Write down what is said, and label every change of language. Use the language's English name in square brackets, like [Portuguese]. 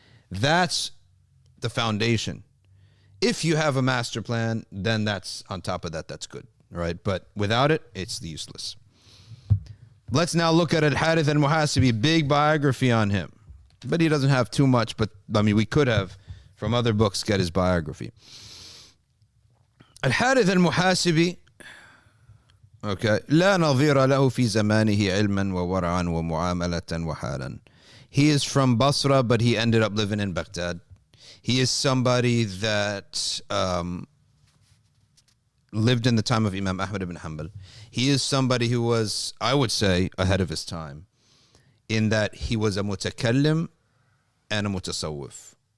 [English] That's the foundation. If you have a master plan, then that's on top of that, that's good, right? But without it, it's useless. Let's now look at Harith Al-Muhasibi, big biography on him. But he doesn't have too much, but I mean, we could have from other books get his biography. [Arabic] Harith Al-Muhasibi, okay, لا نظير له في زمانه علما وورعا ومعاملة وحالا. [English] He is from Basra, but he ended up living in Baghdad. He is somebody that lived in the time of Imam Ahmad ibn Hanbal. He is somebody who was, I would say, ahead of his time, in that he was a mutakallim and a mutasawwif.